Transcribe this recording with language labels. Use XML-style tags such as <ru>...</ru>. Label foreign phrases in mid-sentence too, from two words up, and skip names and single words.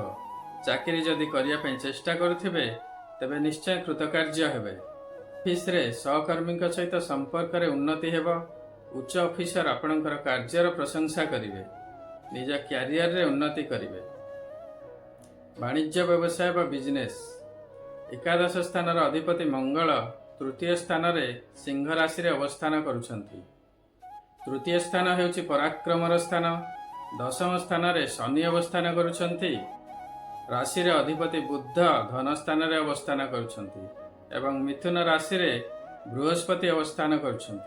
<or>ଚାକିରି ଯଦି କରିବା ପାଇଁ ଚେଷ୍ଟା କରୁଥିବେ ତେବେ ନିଶ୍ଚୟ କୃତକାର୍ଯ୍ୟ ହେବେ। ଅଫିସରେ ସହକର୍ମୀ ସହିତ ସମ୍ପର୍କରେ ଉନ୍ନତି ହେବ। ଉଚ୍ଚ ଅଫିସର ଆପଣଙ୍କର କାର୍ଯ୍ୟର ପ୍ରଶଂସା କରିବେ। ନିଜ କ୍ୟାରିଅରରେ ଉନ୍ନତି କରିବେ। ବାଣିଜ୍ୟ ବ୍ୟବସାୟ ବା ବିଜନେସ। ଏକାଦଶ ସ୍ଥାନ ଅଧିପତି ମଙ୍ଗଳ ତୃତୀୟ ସ୍ଥାନରେ ସିଂହ ରାଶିରେ ଅବସ୍ଥାନ କରୁଛନ୍ତି। ତୃତୀୟ ସ୍ଥାନ ହେଉଛି ପରାକ୍ରମର ସ୍ଥାନ। ଦଶମ ସ୍ଥାନରେ ଶନି ଅବସ୍ଥାନ କରୁଛନ୍ତି। ରାଶିର ଅଧିପତି ବୁଧ ଧନ ସ୍ଥାନରେ ଅବସ୍ଥାନ କରୁଛନ୍ତି ଏବଂ ମିଥୁନ ରାଶିରେ ବୃହସ୍ପତି ଅବସ୍ଥାନ କରୁଛନ୍ତି।</or>